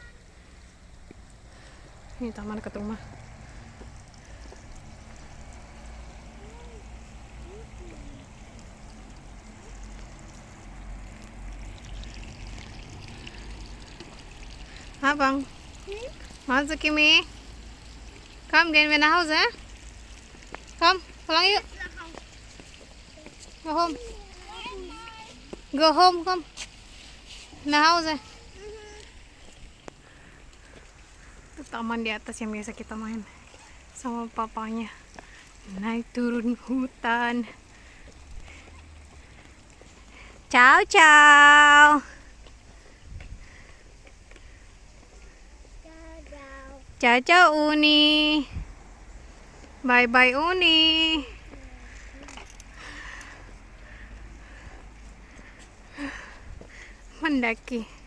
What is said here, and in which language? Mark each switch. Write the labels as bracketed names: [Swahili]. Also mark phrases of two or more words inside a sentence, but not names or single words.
[Indonesian] Ini taman dekat rumah. Abang, masuk Kimi. [German] Komm, gehen wir nach Hause. Komm, [Indonesian] pulang yuk. [English] Go home. Go home, [German] komm. Nach Hause. [Indonesian] Itu taman di atas yang biasa kita main sama papanya. Naik turun hutan. [Italian] Ciao, ciao. Ciao, ciao Uni. [English] Bye bye Uni. mendaki.